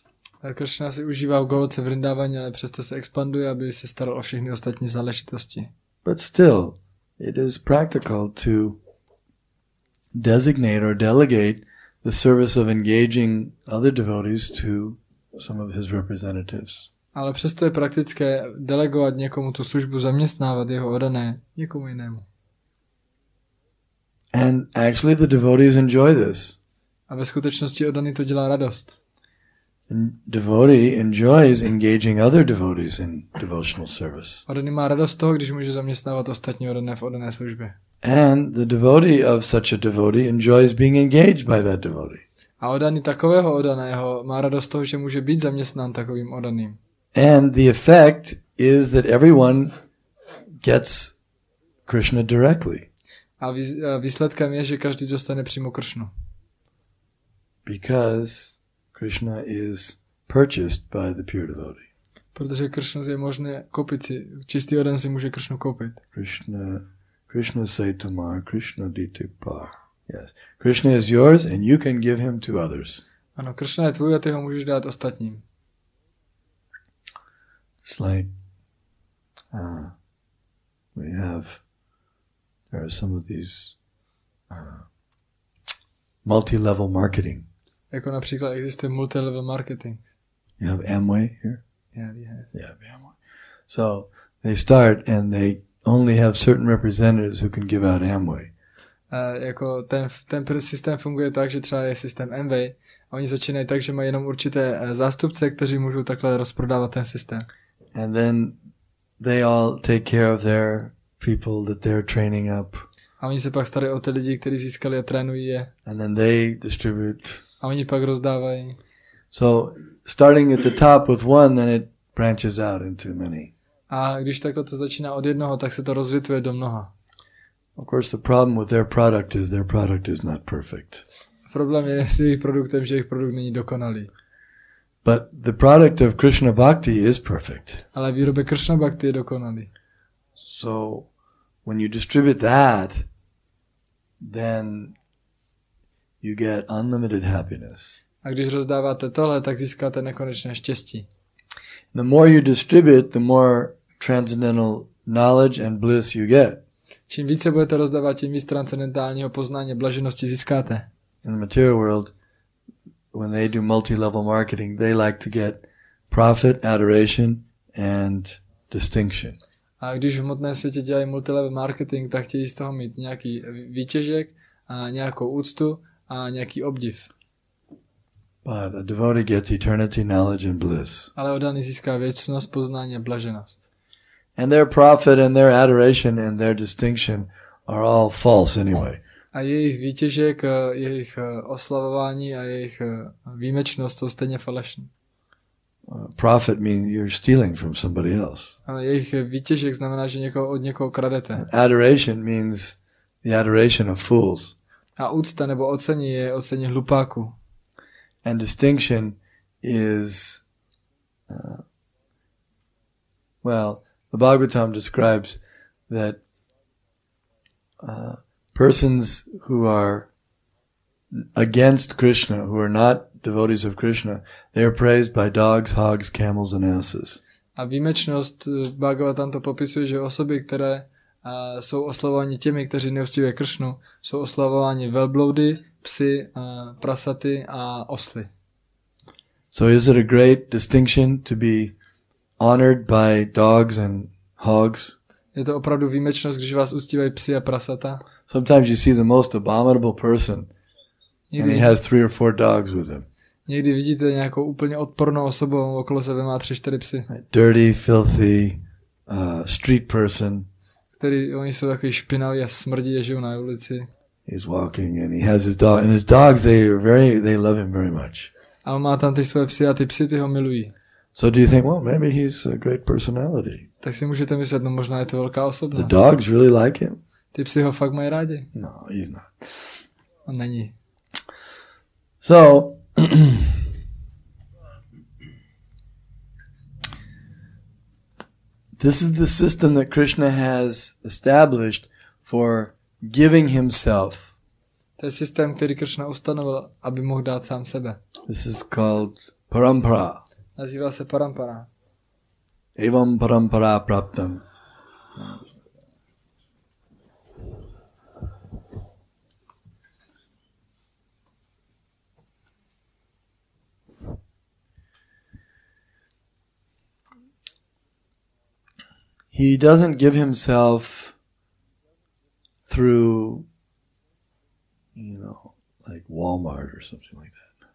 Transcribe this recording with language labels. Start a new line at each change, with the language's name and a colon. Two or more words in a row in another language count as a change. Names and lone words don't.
Czech: A Krishna si užívá v Goloce Vrindávaně, ale přesto se expanduje, aby se staral o všechny ostatní záležitosti.
English: But still, it is practical to designate or delegate the service of engaging other devotees to some of his representatives.
Czech: Ale přesto je praktické delegovat někomu tu službu, zaměstnávat jeho oddané někomu jinému.
English: And actually the devotees enjoy this.
Czech: A ve skutečnosti oddaný to dělá radost.
English: And devotee enjoys engaging other devotees in devotional service.
Czech: Oddaný má radost toho, když může zaměstnávat ostatní oddané v oddané službě.
English: And the devotee of such a devotee enjoys being engaged by that devotee.
Czech: A oddaný takového oddaného má radost toho, že může být zaměstnán takovým oddaným.
English: And the effect is that everyone gets Krishna directly.
Czech: A výsledkem je, že každý dostane přímo Kršnu.
English: Because Krishna is purchased by the pure devotee.
Czech: Protože Kršnu je možné koupit si. Čistý oddan si může Kršnu koupit.
Bangla: Krishna Saitamar, Krishna Ditipar.
English: Yes. Krishna is yours and you can give him to others.
Czech: Ano, Kršna je tvůj a ty ho můžeš dát ostatním.
English: It's like there are some of these multi-level marketing.
Czech: Jako například existuje
English: multi-level marketing. You have Amway here? Yeah, we have. Yeah, Amway. So they start and they only have certain representatives who can give out Amway.
Czech: Jako ten systém funguje tak, že třeba je systém Amway a oni začínají tak, že mají jenom určité zástupce, kteří můžou takhle rozprodávat ten systém.
English: And then they all take care of their people that they're training up.
Czech: A oni se pak starají o ty lidi, kteří získali a trénují je.
English: And then they distribute.
Czech: A oni pak rozdávají.
English: So starting at the top with one, then it branches out into many.
Czech: A když takhle to začíná od jednoho, tak se to rozvětvuje do mnoha.
English: Of course, the problem with their product is not perfect.
Czech: Problém je s jejich produktem, že jejich produkt není dokonalý.
English: But the product of Krishna Bhakti is perfect.
Czech: Ale výrobek Krishna Bhakti je dokonalý.
English: So when you distribute that, then you get unlimited happiness.
Czech: A když rozdáváte tohle, tak získáte nekonečné štěstí.
English: The more you distribute, the more transcendental knowledge and bliss you get.
Czech: Čím více budete rozdávat, tím víc transcendentálního poznání a blaženosti získáte.
English: In the material world, when they do multi-level marketing, they like to get profit, adoration, and distinction.
Czech: A když v hmotném světě dělají
English: multilevel marketing,
Czech: tak chtějí z toho mít nějaký výtěžek a nějakou úctu a nějaký obdiv.
English: But a devotee gets eternity, knowledge and bliss.
Czech: Ale oddaný získá věčnost, poznání a blaženost.
English: And their profit and their adoration and their distinction are all false anyway.
Czech: A jejich výtěžek, jejich oslavování a jejich výjimečnost jsou stejně falešní.
English: Profit means you're stealing from somebody else.
Czech: Ale jejich výtěžek znamená, že od někoho kradete.
English: Adoration means the adoration of fools.
Czech: A úcta nebo ocení je ocení hlupáku.
English: And distinction is, the Bhagavatam describes that persons who are against Krishna, who are not devotees of Krishna, they are praised by dogs, hogs, camels and asses.
Czech: A výjimečnost Bhagavatam to popisuje, že osoby, které jsou oslavováni těmi, kteří neúctívají Kršnu, jsou oslavováni velbloudy, psy, prasaty a osly.
English: So is it a great distinction to be honored by dogs and hogs?
Czech: Je to opravdu výjimečnost, když vás uctívají psy a prasata.
English: Sometimes you see the most abominable person and he has 3 or 4 dogs with him.
Czech: Někdy vidíte nějakou úplně odpornou osobu, okolo sebe má 3-4 psy.
English: Dirty, filthy, street person.
Czech: Oni jsou takový špinaví a smrdí a žijou na ulici.
English: He's walking and he has his dog, and his dogs they love him very much.
Czech: A on má tam ty své psy a ty psy ty ho milují.
English: So do you think, well, maybe he's a great personality?
Czech: Tak si můžete myslet, no možná je to velká osobnost.
English: The dogs really like him?
Czech: Ty psy ho fakt mají rádi.
English: No, he's not.
Czech: On není.
English: So this is the system that Krishna has established for giving himself.
Czech: To je systém, který Krishna ustanovil, aby mohl dát sám sebe.
English: This is called parampara.
Czech: Nazývá se parampara.
Sanskrit: Evam parampara praptam.
English: He doesn't give himself through, like Walmart or something like that.